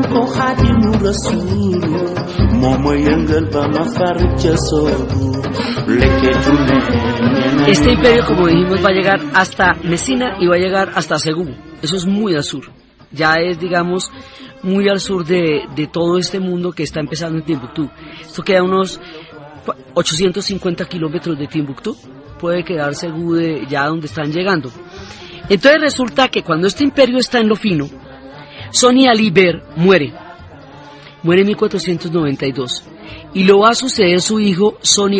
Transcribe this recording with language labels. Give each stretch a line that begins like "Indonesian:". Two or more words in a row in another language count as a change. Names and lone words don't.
Wolof: ko xaadimu rasuul moo ma yëngal ba ma far ca soobu lekketu ne.
Spanish: Este imperio, como dijimos, va a llegar hasta Mesina y va a llegar hasta Segú. Eso es muy al sur. Ya es, digamos, muy al sur de todo este mundo que está empezando en Timbuktu. Esto queda unos 850 kilómetros de Timbuktu. Puede quedar Segú ya donde están llegando. Entonces resulta que cuando este imperio está en lo fino, Soni Ali Ber muere en 1492 y lo va a suceder su hijo Soni